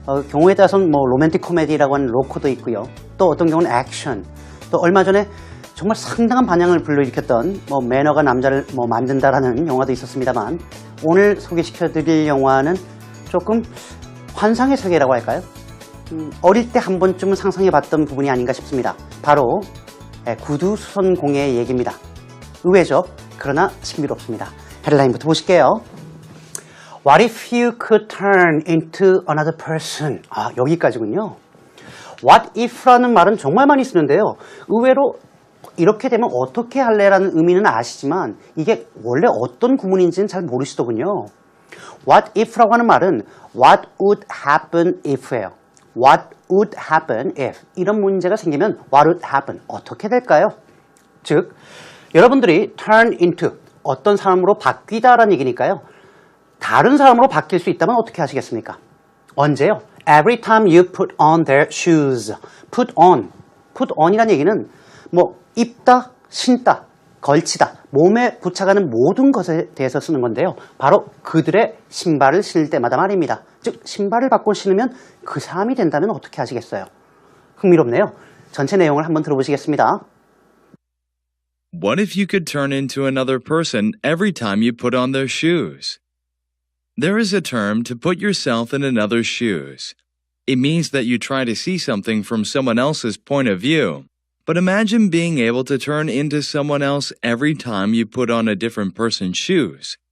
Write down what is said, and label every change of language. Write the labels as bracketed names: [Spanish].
[Korean] 경우에 따라서는 뭐 로맨틱 코미디라고 하는 로코도 있고요. 또 어떤 경우는 액션, 또 얼마 전에 정말 상당한 반향을 불러일으켰던 매너가 남자를 만든다라는 영화도 있었습니다만, 오늘 소개시켜드릴 영화는 조금 환상의 세계라고 할까요? 어릴 때 한 번쯤은 상상해봤던 부분이 아닌가 싶습니다. 바로 구두수선공예 얘기입니다. 의외죠? 그러나 신비롭습니다. 헤드라인부터 보실게요. [English] What if you could turn into another person? [Korean] 여기까지군요. [English] What if [Korean] 라는 말은 정말 많이 쓰는데요. 의외로 이렇게 되면 어떻게 할래라는 의미는 아시지만 이게 원래 어떤 구문인지는 잘 모르시더군요. [English] What if [Korean] 라고 하는 말은 [English] What would happen if예요. What would happen if? [Korean] 이런 문제가 생기면 [English] What would happen? [Korean] 어떻게 될까요? 즉, 여러분들이 [English] turn into [Korean] 어떤 사람으로 바뀌다라는 얘기니까요. 다른 사람으로 바뀔 수 있다면 어떻게 하시겠습니까? 언제요? [English] Every time you put on their shoes. Put on. [Korean] Put on이라는 얘기는 입다, 신다, 걸치다, 몸에 부착하는 모든 것에 대해서 쓰는 건데요. 바로 그들의 신발을 신을 때마다 말입니다. 즉, 신발을 바꿔 신으면 그 사람이 된다면 어떻게 하시겠어요? 흥미롭네요. 전체 내용을 한번 들어보시겠습니다. [English] What if you could turn into another person every time you put on their shoes? There is a term to put yourself in another's shoes. It means that you try to see something from someone else's point of view. But imagine being able to turn into someone else every time you put on a different person's shoes.